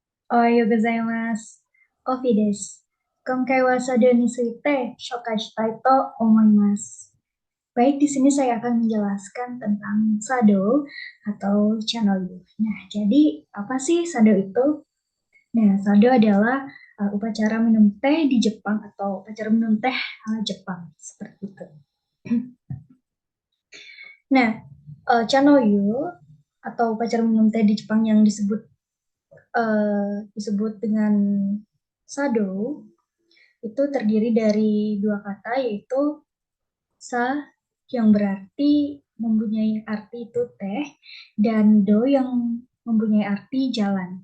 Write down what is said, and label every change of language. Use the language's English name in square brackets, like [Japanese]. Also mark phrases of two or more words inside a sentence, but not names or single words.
[Japanese] おはようございます. Ovi desu. 今回は茶道について紹介したいと思います. [Indonesian] Baik, di sini saya akan menjelaskan tentang sado atau chanoyu. Nah, jadi apa sih sado itu? Nah, sado adalah upacara minum teh di Jepang atau upacara minum teh ala Jepang seperti itu. Nah, chanoyu atau upacara minum teh di Jepang yang disebut dengan sado itu terdiri dari dua kata yaitu sa yang berarti mempunyai arti itu teh dan do yang mempunyai arti jalan.